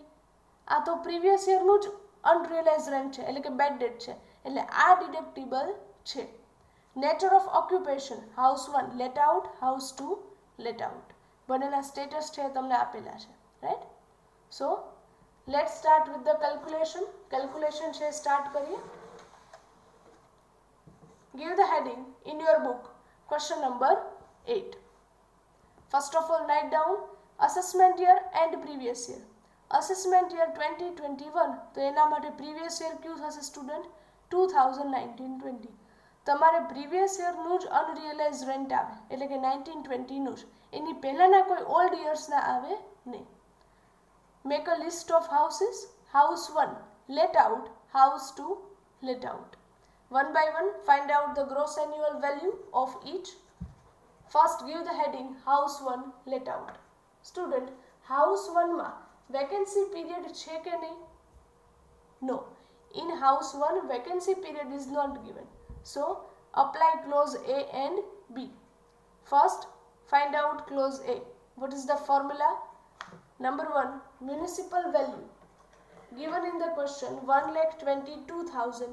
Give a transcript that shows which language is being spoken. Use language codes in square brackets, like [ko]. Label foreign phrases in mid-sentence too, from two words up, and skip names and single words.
[gu] આ તો પ્રીવિયસ યરનું જ [en] unrealised rent [gu] છે એટલે કે [en] bad debt [gu] છે, એટલે આ ડિડક્ટિબલ છે. [en] nature of occupation, house 1 let out, house 2 let out. [gu] બંનેના સ્ટેટસ છે તમને આપેલા છે, [en] રાઈટ? So let start with the calculation. [gu] કેલ્ક્યુલેશન છે સ્ટાર્ટ કરીએ. [en] Give the heading in your book question number 8. First of all, write down assessment year and previous year. Assessment year [gu] 2021 તો એના માટે [en] previous year [gu] કયું થશે સ્ટુડન્ટ? 2019-20. તમારે [en] previous year [gu] નું જ [en] unrealised rent [gu] આવે એટલે કે 1920 નું જ, એની પહેલાના કોઈ [en] old years [gu] ના આવે નહીં. [en] Make a list of houses. House 1 let out, house 2 let out. One by one, find out the gross annual value of each. First, give the heading House 1 let out. [gu] Student, House 1 માં [en] vacancy period [gu] છે કે નહીં? [en] No. In House 1, vacancy period is not given. So, apply clause A and B. First, find out clause A. What is the formula? Number 1, municipal value. Given in the question, 1,22,000.